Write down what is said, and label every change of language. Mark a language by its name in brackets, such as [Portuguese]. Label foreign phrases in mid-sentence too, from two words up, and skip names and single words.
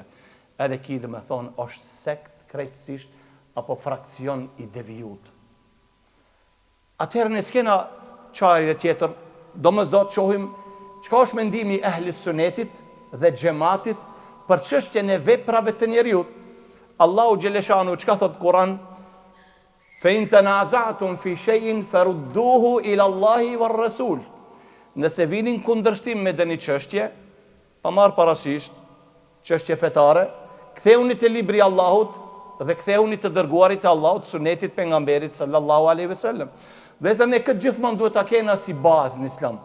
[Albanian] Edhe ki dhe me thonë është sekt krejtësisht apo frakcion i devijut. Atëherë ne s'kena çfarë tjetër, domosdo të shohim çka është mendimi i ehlis sunetit dhe xhamatit për çështjen e veprave të njeriu. Allahu xheleshanu çka thot Kur'an? [Arabic] فإن تنازعتم في شيء فردوه إلى الله والرسول. [Albanian] Nëse vinin kundërshtim me dëni çështje, pa marr parasysh çështje fetare, ktheuni te libri i Allahut dhe ktheuni të dërguarit të Allahut, sunetit pejgamberit [Arabic] صلى الله عليه وسلم. [Albanian] Dhe se ne këtë gjithmonë duhet ta kena si bazë në Islam.